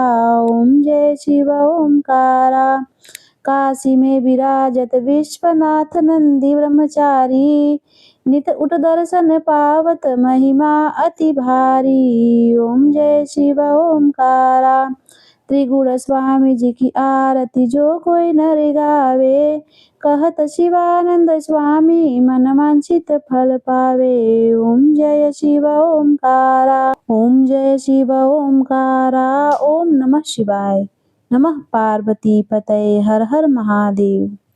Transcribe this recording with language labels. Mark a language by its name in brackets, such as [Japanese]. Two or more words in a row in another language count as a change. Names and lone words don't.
[Hindi] ओम जय शिव ओंकारा, काशी में विराजत विश्वनाथ नंदी ब्रह्मचारी, नित उठ दर्शन पावत महिमा अति भारी। ओम जय शिव ओंकारा, त्रिगुण स्वामी जी की आरती जो कोई नर गावे, कहत शिवानंद स्वामी मन वांछित फल पावे। ओम जय शिव ओंकारा, ओम जय शिव ओंकारा। [Sanskrit] ओम नमः शिवाय। नमः पार्वती पतये, हर हर महादेव।